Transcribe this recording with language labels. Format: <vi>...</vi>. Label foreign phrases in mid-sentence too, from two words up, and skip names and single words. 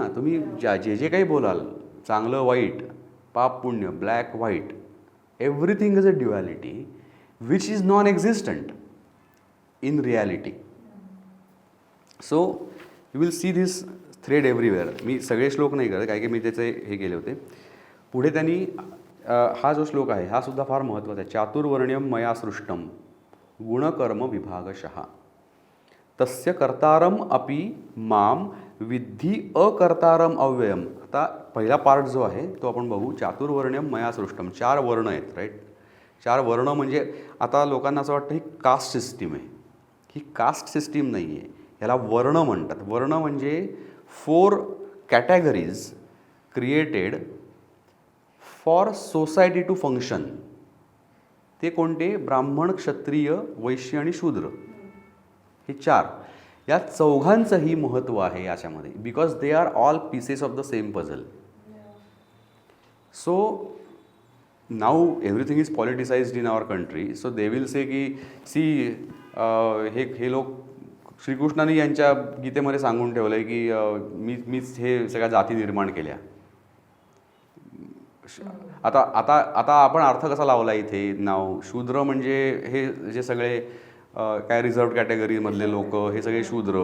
<mr>तुम्ही जे जे काही बोलाल, चांगलं वाईट, पाप पुण्य,</mr> <en>black white, everything is a duality which is non existent in reality. so you will see this thread everywhere.</en> <mr>मी सगळे श्लोक नाही करत, काय की मी त्याचे हे केले होते. पुढे त्यांनी हा जो श्लोक आहे हा सुद्धा फार महत्त्वाचा आहे.</mr> <sa>चातुर्वर्ण्यम मया सृष्टम गुणकर्म विभागशः तस्य कर्तारम अपि माम विद्धी अकर्तारम अव्ययम.</sa> <mr>आता पहिला पार्ट जो आहे तो आपण बघू.</mr> <sa>चातुर्वर्ण्यम मया सृष्टम, 4</sa> <mr>वर्ण आहेत,</mr> <sa>राईट.</sa> <mr>4 वर्ण म्हणजे आता लोकांना असं वाटतं ही</mr> <en>caste system</en> <mr>आहे. ही</mr> <en>caste system</en> <mr>नाही आहे, ह्याला वर्ण म्हणतात. वर्ण म्हणजे</mr> <en>4 categories created for society to function.</en> <mr>ते कोणते? ब्राह्मण, क्षत्रिय, वैश्य आणि शूद्र. हे 4. या चौघांचंही महत्त्व आहे याच्यामध्ये,</mr> <en>because they are all pieces of the same puzzle. so now everything is politicised in our country. so they will say</en> <mr>की सी हे लोक, श्रीकृष्णाने यांच्या गीतेमध्ये सांगून ठेवलं आहे की मीच हे सगळ्या जाती निर्माण केल्या. आता आता आता आपण अर्थ कसा लावला इथे? नाव शूद्र म्हणजे हे जे सगळे काय रिझर्व्ड कॅटेगरीमधले लोक, हे सगळे शूद्र.</mr>